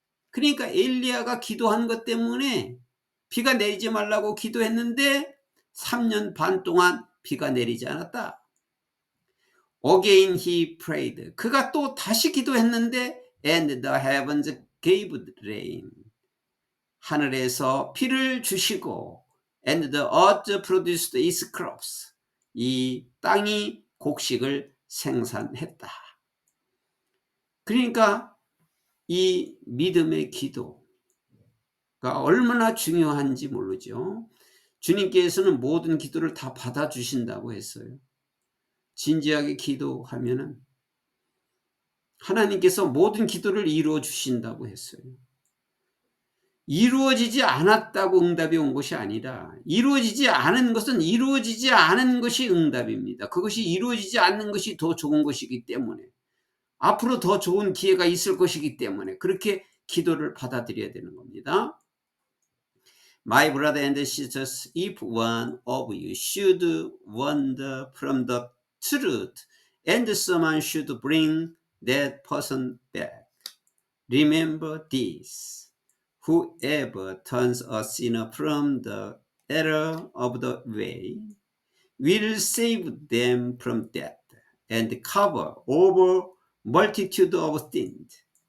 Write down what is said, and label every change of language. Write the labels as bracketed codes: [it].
[ko] 그러니까 엘리야가 기도한 것 때문에 비가 내리지 말라고 기도했는데 3년 반 동안 비가 내리지 않았다. [en] Again he prayed. [ko] 그가 또 다시 기도했는데 [en] and the heavens gave rain. [ko] 하늘에서 비를 주시고 [en] and the earth produced its crops. [ko] 이 땅이 곡식을 생산했다. 그러니까 이 믿음의 기도가 얼마나 중요한지 모르죠. 주님께서는 모든 기도를 다 받아주신다고 했어요. 진지하게 기도하면은 하나님께서 모든 기도를 이루어 주신다고 했어요. 이루어지지 않았다고 응답이 온 것이 아니라, 이루어지지 않은 것은 이루어지지 않은 것이 응답입니다. 그것이 이루어지지 않는 것이 더 좋은 것이기 때문에, 앞으로 더 좋은 기회가 있을 것이기 때문에 그렇게 기도를 받아들여야 되는 겁니다. [en] My brother and sisters, if one of you should wander from the truth and someone should bring that person back, remember this. Whoever turns a sinner from the error of the way will save them from death and cover over multitude of sins.